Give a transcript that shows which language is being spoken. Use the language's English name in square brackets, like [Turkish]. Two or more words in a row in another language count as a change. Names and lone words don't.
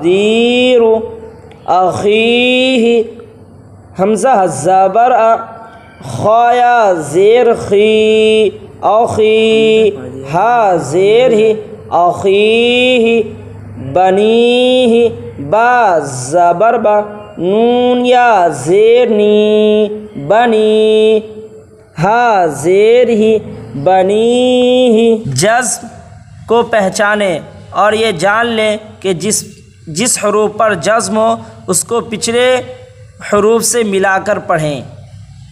[Urdu] مقادیر، اخیہ، حمزہ زبر خایا زیر خی اوخی، ہا زیر ہی اوخی، بنی با زبر با، نون یا زیر نی بنی، ہا زیر ہی بنی۔ جزم کو پہچانیں اور یہ جان لیں کہ جس حروف پر جزم ہو اس کو پچھلے حروف سے ملا کر پڑھیں۔